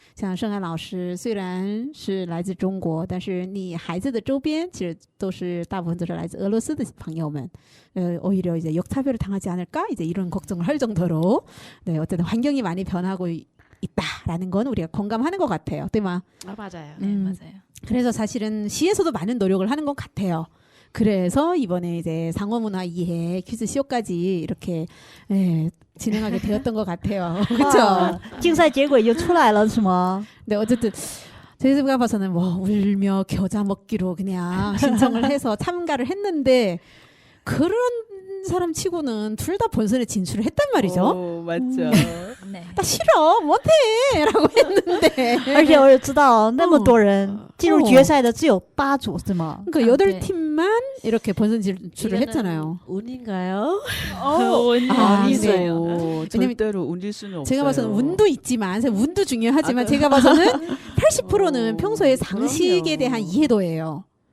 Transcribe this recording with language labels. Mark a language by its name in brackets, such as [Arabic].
[Chinese] 像盛安老师虽然是来自中国，但是你孩子的周边其实都是大部分都是来自俄罗斯的朋友们， [Korean] 오히려 이제 역차별을 당하지 않을까 이제 이런 걱정을 할 정도로 네, 어쨌든 환경이 많이 변하고 있다라는 건 우리가 공감하는 것 같아요, [Chinese] 对吗? [Korean] 아, 맞아요. 네, 맞아요. 그래서 사실은 시에서도 많은 노력을 하는 것 같아요. 그래서 이번에 이제 상호문화 이해 퀴즈 쇼까지 이렇게 진행하게 되었던 것 같아요. 그렇죠? [Chinese] 竞赛结果已经出来了是吗？ [Korean] 네, 어쨌든 제가 봐서는 뭐 울며 겨자 먹기로 그냥 신청을 해서 참가를 했는데 그런 사람 치고는 둘 다 본선에 진출을 했단 말이죠. 오, 맞죠. 네. 나 싫어 못해라고 했는데 [Chinese] 而且我也知道那么多人进入哦决赛的只有8组是吗？ [Korean] 그러니까 아, 여덟 네. 팀만 이렇게 본선 진출을 이거는 했잖아요. 운인가요? 아, 아니죠. 네. 어, 절대로 운일 수는 없어요. 제가 봐서는 운도 있지만 운도 중요하지만 제가 봐서는 80%는 평소에 상식에 그럼요. 대한 이해도예요.